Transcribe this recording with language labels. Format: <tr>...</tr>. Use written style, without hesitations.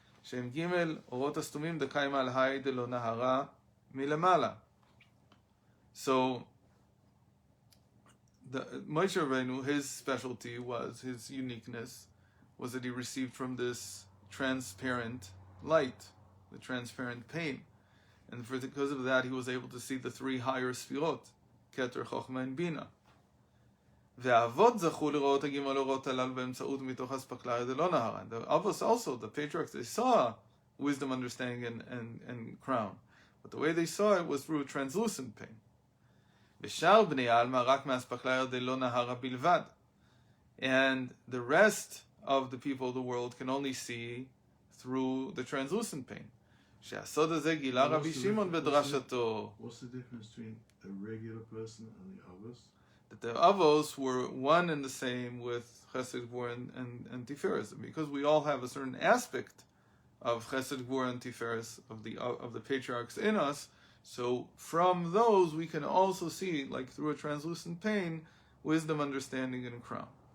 <he>שהם ג' אורות הסתומים דקיימה על היי דלא נהרה מלמעלה.</he> <en>So, Moshe Rabbeinu, his specialty was, his uniqueness, was that he received from this transparent light, the transparent pain. And because of that, he was able to see the three higher sfirot, Keter, Chochmah, and Bina.</en> <he>והאבות זכו לראות הגימל אורות הללו באמצעות מתוך אספקלריה דלא נהרה.</he> <en>The Avos also, the patriarchs, they saw wisdom, understanding, and crown. But the way they saw it was through a translucent pain.</en> <he>ושאר בני העלמא רק מאספקלריה דלא נהרה בלבד.</he> <en>And the rest of the people of the world can only see through the translucent pain.</en> <he>שהסוד הזה גילה רבי שמעון בדרשתו.</he> <en>What's the difference between a regular person and the others? That the Avos were one and the same with Chesed, Gvur, and Tiferes. Because we all have a certain aspect of Chesed, Gvur, and Tiferes, of the patriarchs in us, so from those we can also see, like through a translucent pain, wisdom, understanding, and crown.</en>